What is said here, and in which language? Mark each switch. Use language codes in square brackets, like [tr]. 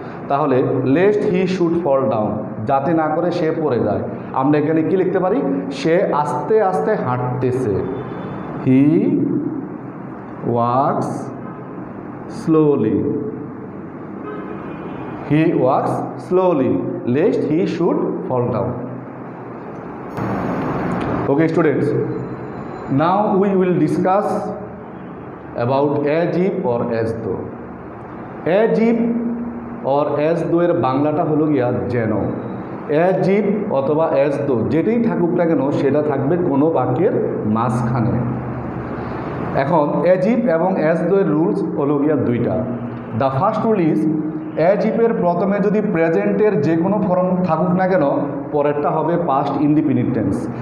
[bn] তাহলে [en] lest he should fall down, [bn] যাতে না করে সে পড়ে যায়, আমরা এখানে কি লিখতে পারি, সে আস্তে আস্তে হাঁটতেছে, [en] He walks slowly, he walks slowly, lest he should fall down. Okay students, now we will discuss about as if or as though. [bn] As if or as though এর বাংলাটা হলো গিয়া যেন। as if অথবা as though যেটাই থাকুক না কেন সেটা থাকবে কোনো বাক্যের মাঝখানে। এখন অ্যাজ ইফ এবং অ্যাজ দো এর রুলস হলো গিয়া দুইটা। [en] the first rule is [bn] as ইফের প্রথমে যদি প্রেজেন্টের যে কোনো ফর্ম থাকুক না কেন, পরেরটা হবে পাস্ট ইনডিফিনিট টেন্স।